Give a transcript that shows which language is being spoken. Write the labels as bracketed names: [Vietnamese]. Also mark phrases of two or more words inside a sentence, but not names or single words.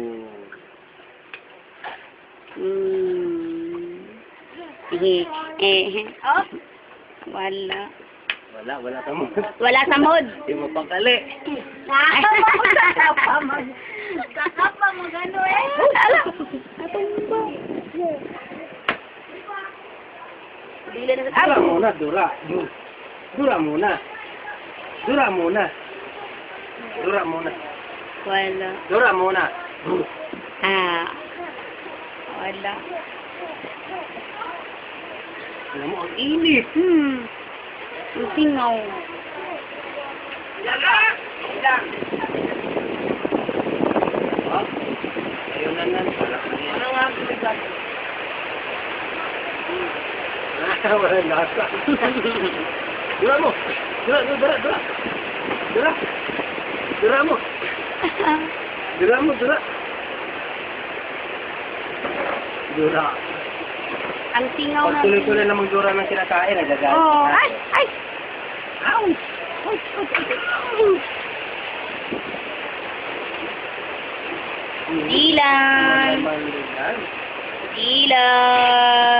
[Filipino] Oh. Wala. Wala sa mood. Wala sa mood. Hindi mo pagkali. Kakapa mo gano'n eh. Dura muna, dura. Dura muna. Dura muna. Dura muna. Wala. Dura muna. Wala. Alam mo, ang init. Ang singaw. Ayun na. Ano nga ang bigat? Wala yung lasa. Dura mo. Dura. Dura mo. Dura. Ang singaw Pag na. tuloy-tuloy namang dura ng kinakain, nagagalit. Oh, ka. ay. Ouch! Dilan. Dilan.